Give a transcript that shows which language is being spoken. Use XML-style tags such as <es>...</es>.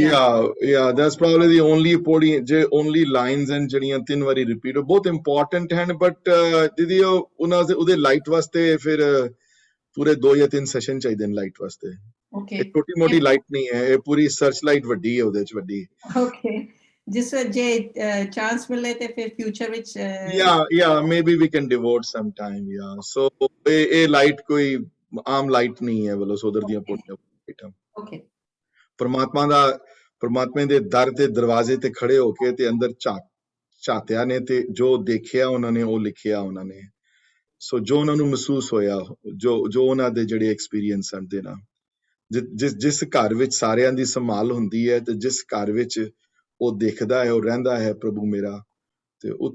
<en>yeah, that's probably the only podi, only lines and</en> <pa>ਜਿਹੜੀਆਂ 3 ਵਾਰੀ repeat ਹੋ, ਬਹੁਤ ਇੰਪੋਰਟੈਂਟ ਹਨ, ਬਟ ਦੀਦੀ ਉਹਨਾਂ ਦੇ ਉਹਦੇ ਲਾਈਟ ਵਾਸਤੇ ਫਿਰ ਪੂਰੇ 2 ਜਾਂ 3 ਸੈਸ਼ਨ ਚਾਹੀਦੇ ਨੇ ਲਾਈਟ ਵਾਸਤੇ। ਓਕੇ, ਛੋਟੀ ਮੋਟੀ ਲਾਈਟ ਨਹੀਂ ਹੈ, ਇਹ ਪੂਰੀ ਸਰਚ ਲਾਈਟ ਵੱਡੀ ਹੈ, ਉਹਦੇ ਚ ਵੱਡੀ। ਓਕੇ, ਜਿਸ ਜੇ ਚਾਂਸ ਮਿਲੇ ਤੇ ਫਿਰ ਫਿਊਚਰ ਵਿੱਚ</pa> <en>yeah, maybe we can devote some time, yeah.</en> <pa>So ਇਹ ਲਾਈਟ ਕੋਈ ਆਮ ਲਾਈਟ ਨਹੀਂ ਹੈ, ਬੋਲੋ ਸੋਦਰ ਦੀਆਂ ਪੌੜੀਆਂ। ਓਕੇ, ਪਰਮਾਤਮਾ ਦੇ ਦਰ ਤੇ ਦਰਵਾਜ਼ੇ ਤੇ ਖੜੇ ਹੋ ਕੇ ਤੇ ਅੰਦਰ ਝਾਤਿਆ ਨੇ, ਤੇ ਜੋ ਦੇਖਿਆ ਉਹਨਾਂ ਨੇ ਉਹ ਲਿਖਿਆ ਉਹਨਾਂ ਨੇ। ਸੋ ਜੋ ਉਹਨਾਂ ਨੂੰ ਮਹਿਸੂਸ ਹੋਇਆ, ਜੋ ਉਹਨਾਂ ਦੇ ਜਿਹੜੇ ਐਕਸਪੀਰੀਅੰਸ ਹਨ ਦੇ ਨਾਲ, ਜਿਸ ਘਰ ਵਿੱਚ ਸਾਰਿਆਂ ਦੀ ਸੰਭਾਲ ਹੁੰਦੀ ਹੈ ਤੇ ਜਿਸ ਘਰ ਵਿੱਚ ਉਹ ਦੇਖਦਾ ਹੈ, ਉਹ ਰਹਿੰਦਾ ਹੈ ਪ੍ਰਭੂ ਮੇਰਾ, ਤੇ</pa>